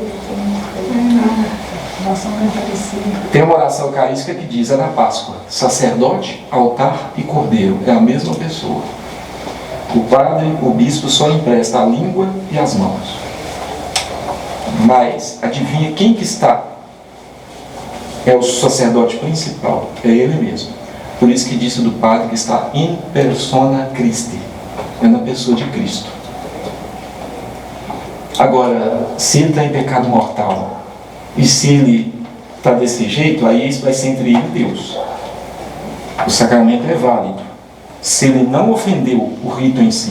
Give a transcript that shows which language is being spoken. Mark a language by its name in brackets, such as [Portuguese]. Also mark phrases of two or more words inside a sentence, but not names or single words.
[Portuguese] Tem uma oração eucarística que diz, é na Páscoa, sacerdote, altar e cordeiro, é a mesma pessoa. O padre, o bispo só empresta a língua e as mãos. Mas, adivinha quem que está? É o sacerdote principal, é ele mesmo. Por isso que disse do padre que está [Latin] in persona Christi, [Portuguese] é na pessoa de Cristo. Agora, se ele está em pecado mortal, e se ele está desse jeito, aí isso vai ser entre ele e Deus. O sacramento é válido, se ele não ofendeu o rito em si.